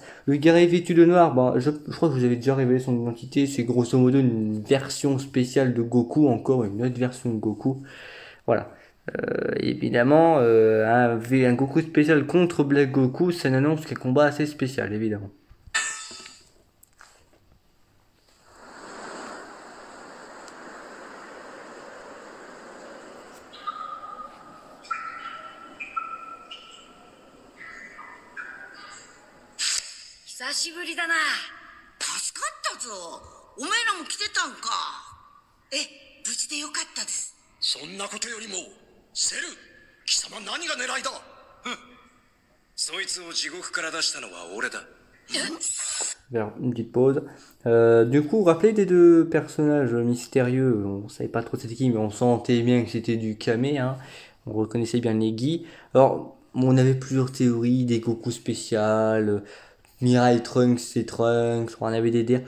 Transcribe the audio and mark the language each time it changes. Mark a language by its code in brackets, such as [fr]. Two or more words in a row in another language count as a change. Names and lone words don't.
[fr] Le guerrier vêtu de noir, je crois que vous avez déjà révélé son identité, c'est grosso modo une version spéciale de Goku, encore une autre version de Goku. Voilà. Évidemment, un Goku spécial contre Black Goku, ça n'annonce qu'un combat assez spécial, évidemment. [ja] 久しぶりだな助かったぞお前らも来てたんかえ無事でよかったですそんなことよりもセル貴様何が狙いだふんそいつを地獄から出したのは俺だ [fr] Vers une petite pause. Du coup, rappelez des deux personnages mystérieux. On savait pas trop c'était qui, mais on sentait bien que c'était du Kame. Hein. On reconnaissait bien Negi. Alors, on avait plusieurs théories, des Goku spéciales, Mirai Trunks, c'est Trunks, on avait des dires.